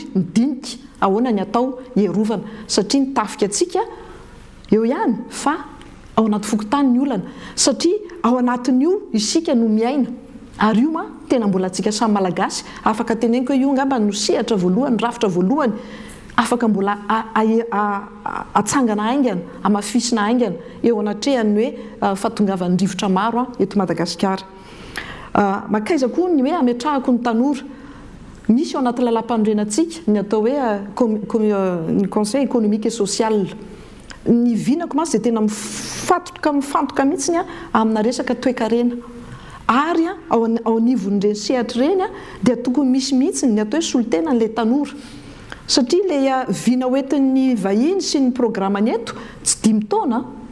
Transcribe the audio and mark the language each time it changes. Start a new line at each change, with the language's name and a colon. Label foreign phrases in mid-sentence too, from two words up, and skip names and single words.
Malagasy: midinika ahoana ny atao hierovana satria ny tafika atsika eo ihany fa ao anaty fokotany ny olana satria ao anatin'io isika no miaina ary io tena mbola atsika samy malagasy afaka teneniko hoe io ngamba no sehatra voalohany rafitra voalohany afaka mbola atsangana aingana amafisina aingana eo anatrehany hoe fahatongavan'ny rivotra maro eto Madagasikara makaiza koa ny hoe ametrahako ny tanora misy ao anaty lalam-panorenantsika ny atao hoe ny conseil économique et social ny vinako masy dia tena mifantoka mihitsiny amina resaka toe-karena ary ao anivon'ireny sehatra ireny dia tokony misy mihitsy ny atao hoe solotena n'ilay tanora satria le vina hoentin'ny vahiny sy ny programany eto tsy 10 taona